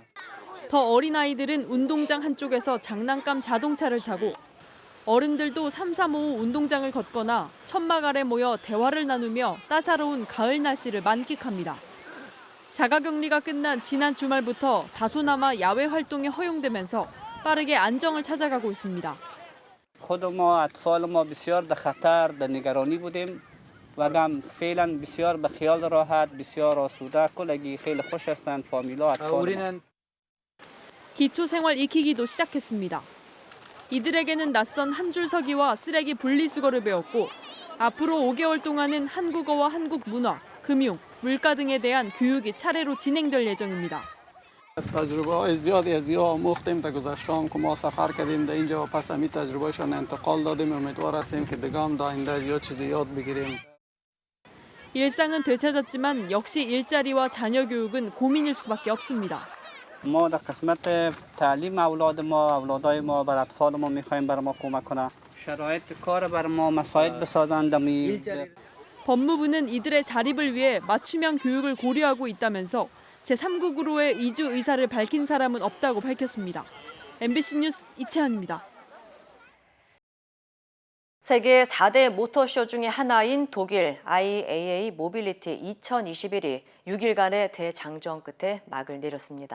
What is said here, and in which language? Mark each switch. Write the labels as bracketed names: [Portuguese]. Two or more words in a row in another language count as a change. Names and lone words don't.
[Korean] 더 어린 아이들은 운동장 한쪽에서 장난감 자동차를 타고 어른들도 335 운동장을 걷거나 천막 아래 모여 대화를 나누며 따사로운 가을 날씨를 만끽합니다. 자가격리가 끝난 지난 주말부터 다소나마 야외 활동이 허용되면서 빠르게 안정을 찾아가고 있습니다. [Persian] خود ما اطفال ما بسیار در خطر در نگرانی بودیم و هم فعلا بسیار به خیال راحت بسیار آسوده کلگی خیلی خوش هستند فامیلا اطفال [Korean] 기초생활 익히기도 시작했습니다. 이들에게는 낯선 한 줄 서기와 쓰레기 분리수거를 배웠고 앞으로 5개월 동안은 한국어와 한국 문화, 금융, 물가 등에 대한 교육이 차례로 진행될 예정입니다. [Persian] تجربه‌های زیادی از اینها آموختیم در گذشته هم که ما سفر کردیم در اینجا و پس همین تجربهشون انتقال دادیم امیدوار هستیم که دیگه هم در آینده یا چیزی یاد بگیریم. [Korean] 일상은 되찾았지만 역시 일자리와 자녀 교육은 고민일 수밖에 없습니다. [Persian] ما در قسمت تعلیم اولادای ما بر اطفال ما می‌خوایم برای ما کمک کنه. شرایط کار برای ما مساعد بسازند [Korean] 법무부는 이들의 자립을 위해 맞춤형 교육을 고려하고 있다면서 제3국으로의 이주 의사를 밝힌 사람은 없다고 밝혔습니다. MBC 뉴스 이채연입니다. 세계 4대 모터쇼 중의 하나인 독일 IAA 모빌리티 2021이 6일간의 대장정 끝에 막을 내렸습니다.